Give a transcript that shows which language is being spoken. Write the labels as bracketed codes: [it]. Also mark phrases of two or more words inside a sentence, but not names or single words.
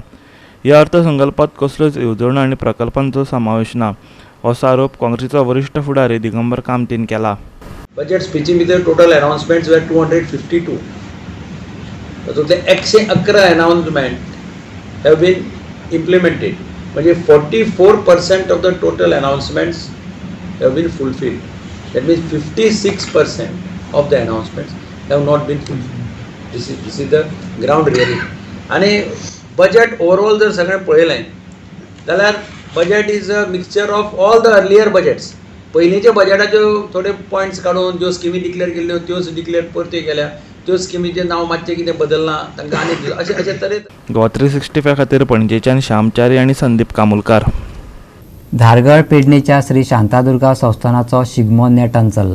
[kok] ह्या अर्थसंकल्पांत कसल्योच येवजण्यो आनी प्रकल्पांचो समावेश ना असो आरोप काँग्रेसीचो वरिश्ठ फुडारी दिगंबर कामतीन केला. बजेट स्पीची भितर [en] total announcements [kok] वर 252. [en] तातूंतले 111 announcement have been implemented म्हणजे 44% of the total announcements have been fulfilled. That means 56% of the announcements have not been fulfilled. This is the ground reality. आणि budget overall [kok] जर सगळें पळयलें जाल्यार [en] budget is a mixture of all the earlier budgets. [kok] पयलींच्या बजेटाच्यो थोडे पॉयंट्स काडून ज्यो स्किमी डिक्लेअर केल्ल्यो त्योच डिक्लेअर परती केल्या. त्यो स्किमीचें नांव मातशें कितें बदलना तांकां आनी अशे तरेन गोवा 365 खातीर पणजेच्यान श्यामचारी आनी संदीप कामुलकार. धारगळ पेडणेच्या श्री शांतादुर्गा संस्थानाचो शिगमो नेटान चल्ला.